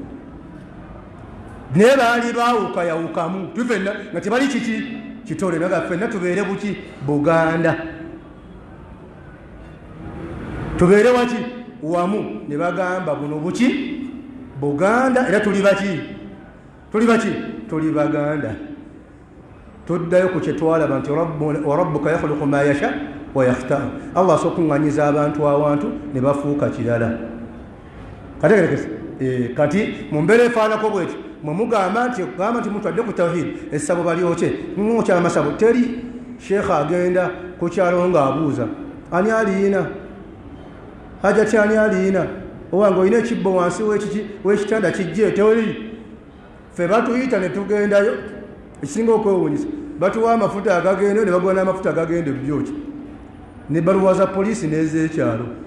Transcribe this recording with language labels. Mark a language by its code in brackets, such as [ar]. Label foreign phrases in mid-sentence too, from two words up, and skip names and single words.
[lg] naye baali baawukayawukamu tufenna nga tebali kiki kitole naga ffenna tubeere buki Buganda tubeere waki wamu ne bagamba buno buki Buganda era tuli baki tuli Baganda tuddayo ku kyetwalaba nti [ar] وربك يخلق ما يشاء ويختار [lg] Allah sokuŋŋanyiza abantu awantu ne bafuuka kirala kategerekese kati mu mbeera efaanako bweti mwe mugamba nti mutwadde ku tawhid essabo balyokye mukyala masabo teri sheekha agenda ku kyalo ng'abuuza ani aliina hajati ani aliina owange olina ekibbo wansi w'ekitanda kijje teweri ffe batuyita ne tugendayo ekisinga okwewuunyisa batuwa amafuta agagendeyo ne bagula n'amafuta agagenda ebyokye ne baluwa za poliisi n'ez'ekyalo